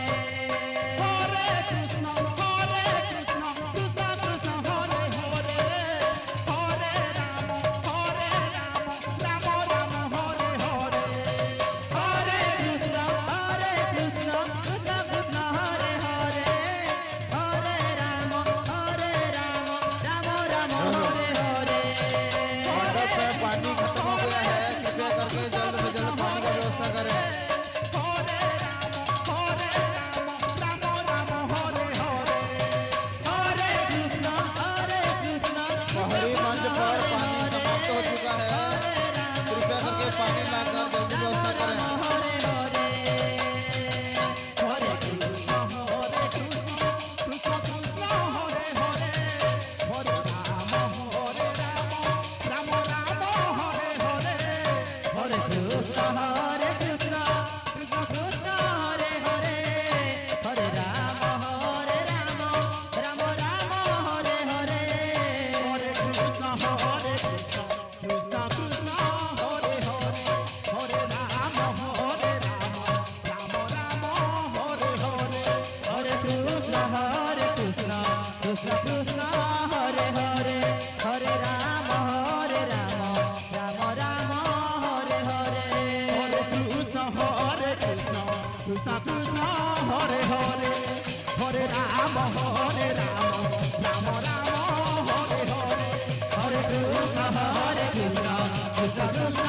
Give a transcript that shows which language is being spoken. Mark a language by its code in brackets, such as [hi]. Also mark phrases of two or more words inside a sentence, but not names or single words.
[sa] হরে কৃষ্ণ কৃষ্ণ কৃষ্ণ হরে হরে হরে রাম রাম রাম হরে হরে হরে কৃষ্ণ কৃষ্ণ কৃষ্ণ হরে হরে হরে রাম রাম রাম হরে হরে [hi] भारत में पानी खत्म हो गया है, कृपया करके जल्द से जल्द पानी का व्यवस्था करें। [sa] হরে রাম রাম হরে হরে हरे कृष्णा [hi] बाहरी मंच पर पानी समाप्त हो चुका है, कृपया करके पानी लाकर जल्दी व्यवस्था करें। [sa] हरे हरे হরে কৃষ্ণ কৃষ্ণ কৃষ্ণ হরে হরে হরে রাম রাম রাম হরে হরে हरे कृष्णा कृष्ण कृष्ण हरे हरे हरे राम राम राम हरे हरे হরে কৃষ্ণ কৃষ্ণ কৃষ্ণ হরে হরে হরে রাম রাম রাম হরে হরে हरे कृष्ण कृष्ण कृष्ण हरे हरे हरे राम राम हरे हरे হরে কৃষ্ণ কৃষ্ণ কৃষ্ণ হরে হরে হরে রাম রাম রাম হরে হরে हरे कृष्ण कृष्ण